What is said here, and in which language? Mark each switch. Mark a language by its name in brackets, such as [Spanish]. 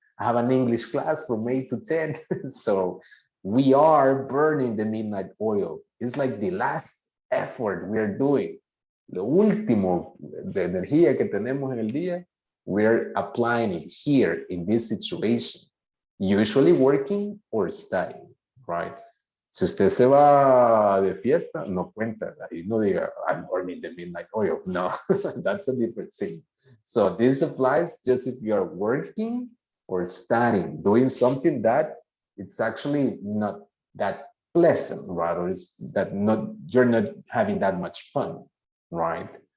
[English] I have an English class from 8 to 10. So we are burning the midnight oil. It's like the last effort we are doing. [Spanish] Lo último de energía que tenemos en el día, [English] we're applying it here in this situation. Usually working or studying, right? [Spanish] Si usted se va de fiesta, no cuenta. Ahí no diga, [English] I'm burning the midnight oil. No, that's a different thing. So this applies just if you are working or studying, doing something that it's actually not that pleasant, right? Or it's that you're not having that much fun, right?